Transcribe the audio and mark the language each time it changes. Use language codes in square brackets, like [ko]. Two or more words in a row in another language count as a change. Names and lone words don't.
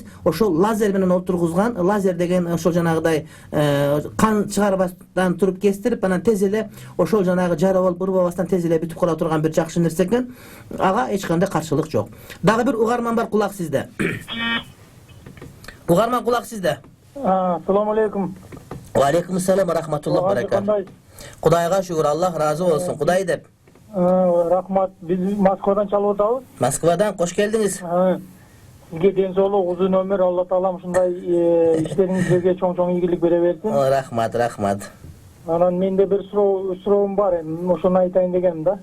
[ky] Ошол лазер менен олтургузган. Лазер деген ошол жанагыдай кан чыгарбастан туруп кестирип, анан тез эле ошол жанагы жара болуп ырбабастан тез эле бүтүп кала турган бир жакшы нерсе экен. Ага эч кандай каршылык жок. Дагы бир угарман бар, кулак сизде. Угарман, кулак сизде. [ar] السلام عليكم. وعليكم السلام ورحمة الله بركاته. [ky] Кудайга шүгүр, Аллах ыраазы болсун. Кудай деп. Рахмат. Биз Москвадан чалып атабыз. Москвадан кош келдиңиз. Сизге ден соолук, узун өмүр, Алла таалам ушундай иштериңизге чоң ийгилик бере берсин. Рахмат. Анан менде бир суроом бар, ошону айтайын дегеним да.